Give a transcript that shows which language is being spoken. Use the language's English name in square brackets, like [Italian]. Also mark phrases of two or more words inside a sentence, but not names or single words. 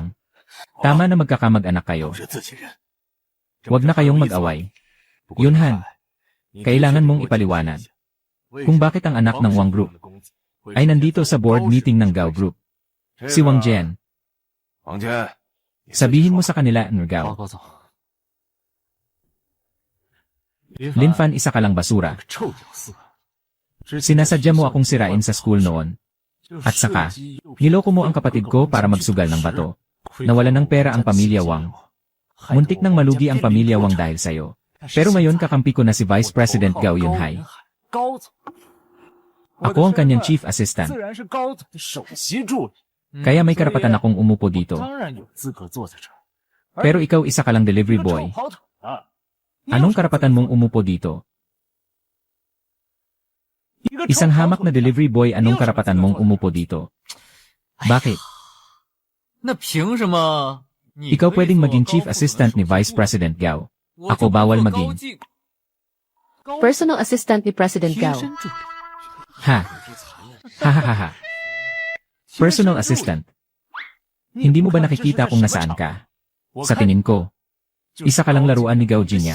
[Filipino] Tama na magkakamag-anak kayo. Huwag na kayong mag-away. Yunhan, kailangan mong ipaliwanag kung bakit ang anak ng Wang Group ay nandito sa [English] board meeting [Filipino] ng Gao Group. Si Wang Jian. Sabihin mo sa kanila, Gao. [Chinese] 高总， [Filipino] Lin Fan, isa ka lang basura. [Chinese] 臭屌丝， [Filipino] Sinasadya mo akong sirain sa school noon. At saka, niloko mo ang kapatid ko para magsugal ng bato. Nawala ng pera ang pamilya Wang. Muntik nang malugi ang pamilya Wang dahil sa'yo. Pero ngayon kakampi ko na si Vice President Gao Yunhai. [Chinese] 高总， [Filipino] Ako ang kanyang [English] chief assistant. [Chinese] 自然是高总的首席助理， [Filipino] Kaya may karapatan akong umupo dito. [Chinese] 当然有资格坐在这儿。 [Filipino] Pero ikaw isa ka lang [English] delivery boy. [Chinese] 一个臭跑腿啊！ [Filipino] Anong karapatan mong umupo dito? Isang hamak na [English] delivery boy, [Filipino] anong karapatan mong umupo dito? Bakit? [Chinese] 那凭什么？ [Filipino] Ikaw pwedeng maging [English] chief assistant [Filipino] ni Vice President Gao. Ako bawal maging. [English] Personal assistant ni President Gao. Ha? Ha ha ha ha. Personal assistant. [Filipino] Hindi mo ba nakikita kung nasaan ka? Sa tingin ko, isa ka lang laruan ni Gao Jingya.